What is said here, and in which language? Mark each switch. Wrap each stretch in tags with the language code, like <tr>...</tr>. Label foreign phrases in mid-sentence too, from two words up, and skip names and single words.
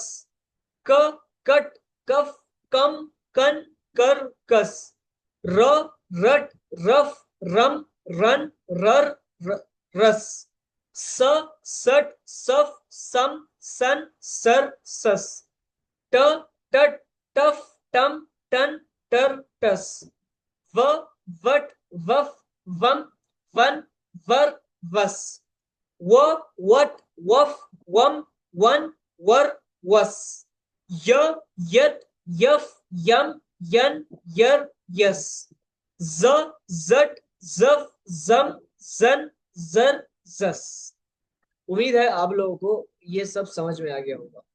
<hi>क, कट, कफ, कम, कन, कर, कस। र, रट, रफ, रम, रन, रर, रस। स, सट, सफ, सम, सन, सर, सस। ट, टट, टफ, टम, टन, टर, टस। व, वट, वफ, वम, वन, वर, वस। व, वट, वफ, वम, वन, वर, वस। य, यट, यफ, यम, यन, यर, यस। ज, जट, जफ, जम, जन, जर, जस। उम्मीद है आप लोगों को ये सब समझ में आ गया होगा।</hi>